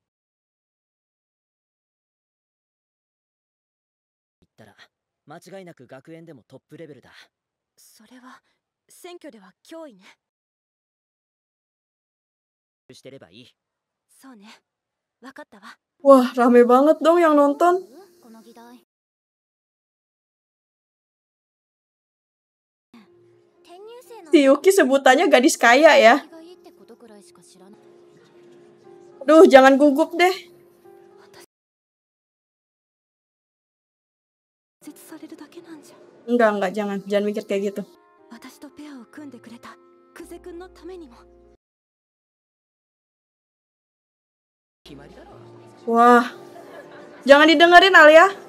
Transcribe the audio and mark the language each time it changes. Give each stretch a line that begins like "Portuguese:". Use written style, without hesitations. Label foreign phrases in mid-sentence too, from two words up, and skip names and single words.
Japanese: 言ったら間違いなく学園でもトップレベルだ。それは選挙では脅威ね。してればいい。そうね、わかったわ。
Indonesian: Wah, rame banget dong yang nonton.
Japanese: この議題。
Indonesian: Si Yuki sebutannya gadis kaya ya. Duh, jangan gugup deh. Enggak, jangan mikir kayak gitu. Wah, jangan didengerin Alia.